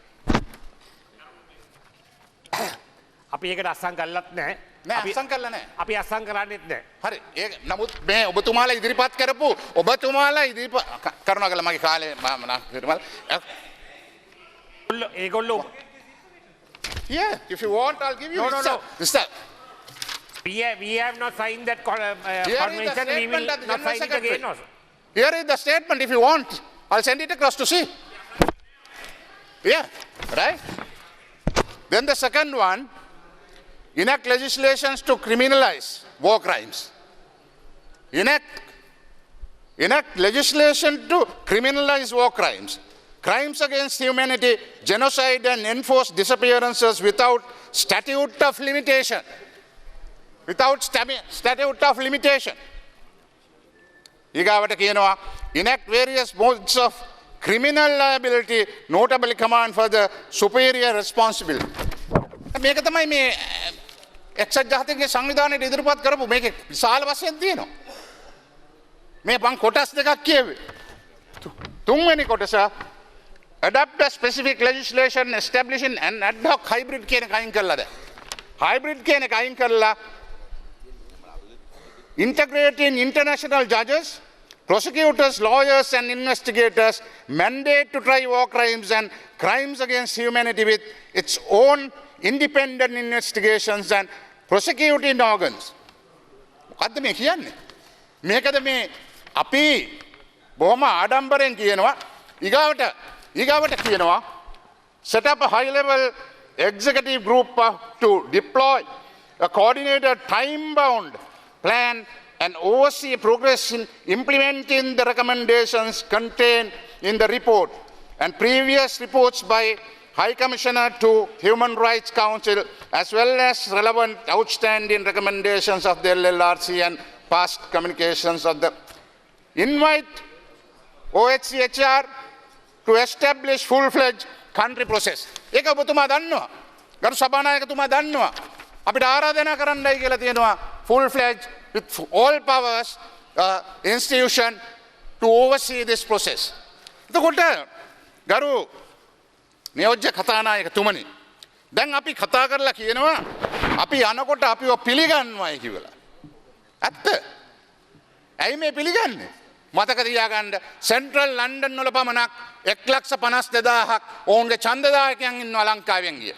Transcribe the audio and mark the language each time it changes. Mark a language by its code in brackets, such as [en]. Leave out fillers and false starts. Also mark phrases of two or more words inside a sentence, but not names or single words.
[si] අපි ඒකට අස්සම් කළත් නැහැ. නෑ අස්සම් කළා නෑ. අපි අස්සම් කරන්නේත් නැහැ. හරි. ඒක නමුත් මේ ඔබතුමාලා ඉදිරිපත් කරපු ඔබතුමාලා ඉදිරිපත් කරුණාකරලා මගේ කාලේ මම ඒගොල්ලෝ [en] Yeah, if you want, I'll give you this. We have not signed that convention. We will not sign it again also. Here is the statement. If you want, I'll send it across to see. Yeah, right? Then the second one, enact legislations to criminalize war crimes. Enact enact legislation to criminalize war crimes, crimes against humanity, genocide, and enforce disappearances without statute of limitation. Without statute of limitation. [si] ඊගාවට කියනවා [en] enact various modes of criminal liability, notably command for the superior responsibility. [si] මේක තමයි මේ එක්සත් ජාතීන්ගේ සංවිධානයට ඉදිරිපත් කරපු මේක විශාල වශයෙන් තියෙනවා. මේ මං කොටස් දෙකක් කියවේ. තුන්වෙනි කොටස [en] adopt a specific legislation establishing an ad hoc hybrid [si] කියන එක අයින් කළාද? [en] hybrid [si] කියන එක අයින් කරලා [en] integrating international judges, prosecutors, lawyers and investigators mandate to try war crimes and crimes against humanity with its own independent investigations and prosecuting organs. [si] මොකද්ද මේ කියන්නේ? මේකද මේ අපි බොහොම ආඩම්බරෙන් කියනවා ඊගාවට කියනවා [en] set up a high level executive group to deploy a coordinated time bound plan and oversee progress in implementing the recommendations contained in the report and previous reports by High Commissioner to Human Rights Council, as well as relevant outstanding recommendations of the LLRC and past communications of the invite OHCHR to establish full-fledged country process. [si] ඒක ඔබතුමා දන්නවා. ගරු සභානායකතුමා දන්නවා. අපිට ආරාධනා කරන්නයි කියලා තියෙනවා [en] full-fledged with all powers institution to oversee this process. [si] එතකොට ගරු නියෝජ්‍ය කතානායකතුමනි දැන් අපි කතා කරලා කියනවා අපි යනකොට අපිව පිළිගන්නවයි කියලා. ඇත්ත? ඇයි මේ පිළිගන්නේ? මතක තියාගන්න සෙන්ට්‍රල් ලන්ඩන් වල පමණක් 1,52,000ක් ඔවුන්ගේ ඡන්දදායකයන් ඉන්නවා ලංකාවෙන් ගිය.